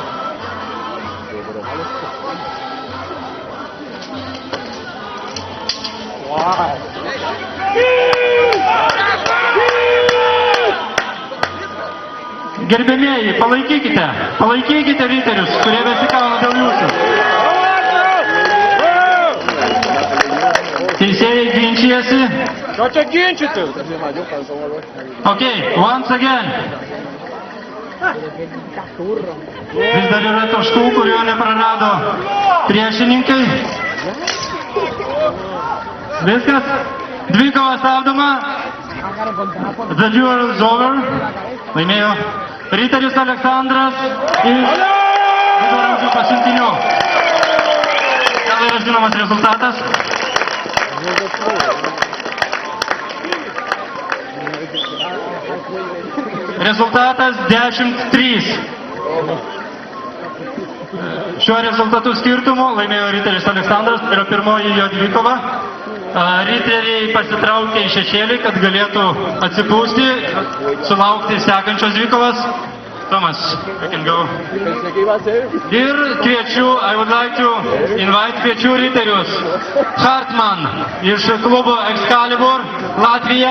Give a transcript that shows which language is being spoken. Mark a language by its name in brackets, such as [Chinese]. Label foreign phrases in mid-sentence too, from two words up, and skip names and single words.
[Lithuanian] Gerbėmieji, palaikykite riterius, kurie besikauna dėl jūsų. Teisėjai ginčijasi. Ką čia ginčyti? [English] Okay, once again. [Lithuanian] Vis dar yra taškų, kurio neprarado priešininkai. Viskas, dvikova stabdoma. [English] The duel is over. [Lithuanian] Laimėjo riteris Aleksandras iš Viduramžių pasiuntinių. Gal yra žinomas rezultatas? Rezultatas 10-3. Šiuo rezultatų skirtumu laimėjo riteris Aleksandras, tai yra pirmoji jo dvikova. Riteriai pasitraukė į šešėlį, kad galėtų atsipūsti, sulaukti sekančios dvikovos. [English] Thomas, you can go. [Lithuanian] Ir kviečiu, [English] I would like to invite [Lithuanian] kviečiu riterius. Hartman iš klubo Excalibur, Latvija.